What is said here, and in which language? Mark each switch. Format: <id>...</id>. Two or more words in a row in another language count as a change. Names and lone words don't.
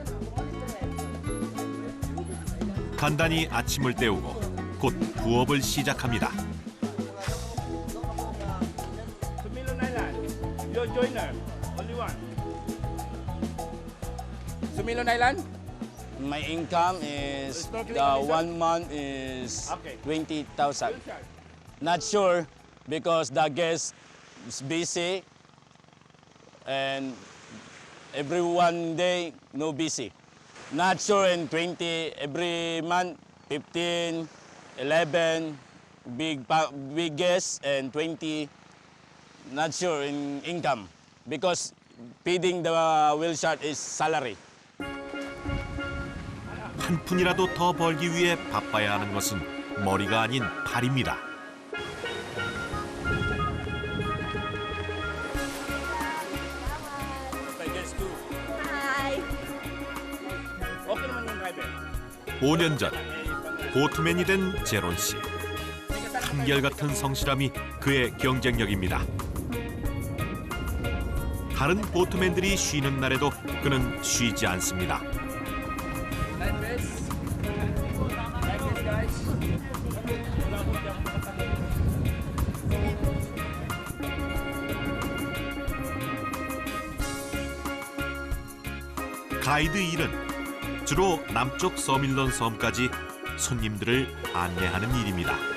<ko>간단히 아침을 때우고 곧 부업을 시작합니다.</ko> <en>Sumilon Island, your joiner, only one. Sumilon Island? My income is, 1 month is 20,000. Not sure because the guest is busy and every one day no busy. Not sure in 20 every month 15, 11 big guests and 20 not sure in income because feeding the whale shark is salary.</en> <ko>한 푼이라도 더 벌기 위해 바빠야 하는 것은 머리가 아닌 발입니다.</ko> <en>Hi.</en> <tl>Okay naman yung driver.</tl> <ko>5년 전 보트맨이 된 제론 씨. 한결같은 성실함이 그의 경쟁력입니다. 다른 보트맨들이 쉬는 날에도 그는 쉬지 않습니다. 가이드 일은 주로 남쪽 서밀런 섬까지 손님들을 안내하는 일입니다.</ko>